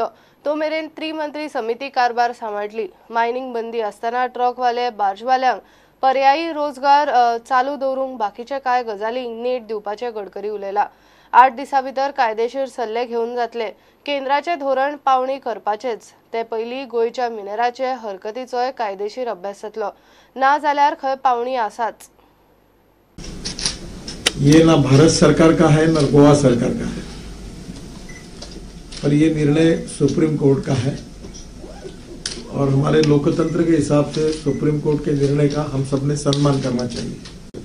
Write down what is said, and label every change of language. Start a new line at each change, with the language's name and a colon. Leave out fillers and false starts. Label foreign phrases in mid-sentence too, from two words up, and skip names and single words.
Konkani: तो मेरेन त्रिमंत्री समिती कारभार सांबाळटली। मायनिंग बंदी आसतना ट्रकवाले बार्जवाल्यांक पर्यायी रोजगार चालू दवरूंक बाकीचे कांय गजालींक नेट दिवपाचे गडकरी उलयला। 8 दिसां भितर कायदेशीर सल्ले घेवन जातले। केंद्राचे धोरण पावणी करपाचेच ते पयलीं गोंयच्या मिनेराचे हरकतीचोय कायदेशीर अभ्यास जातलो। ना जाल्यार खंय पावणी आसाच।
Hindi: ये ना भारत सरकार का है ना गोवा सरकार का है, पर ये निर्णय सुप्रीम कोर्ट का है और हमारे लोकतंत्र के हिसाब से सुप्रीम कोर्ट के निर्णय का हम सबने सम्मान करना चाहिए।